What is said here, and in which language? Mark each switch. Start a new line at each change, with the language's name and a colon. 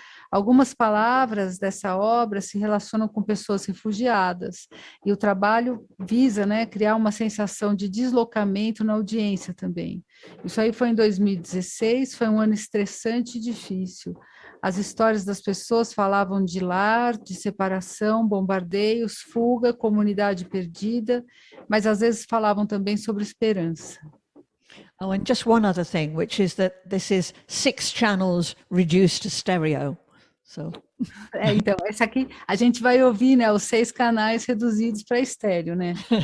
Portuguese: Algumas palavras dessa obra se relacionam com pessoas refugiadas, e o trabalho visa, né, criar uma sensação de deslocamento na audiência também. Isso aí foi em 2016, foi um ano estressante e difícil. As histórias das pessoas falavam de lar, de separação, bombardeios, fuga, comunidade perdida, mas às vezes falavam também sobre esperança.
English: Oh, and just one other thing, which is that this is 6 channels reduced to stereo. So.
Portuguese: Então, essa aqui a gente vai ouvir, né, os 6 canais reduzidos para estéreo, né?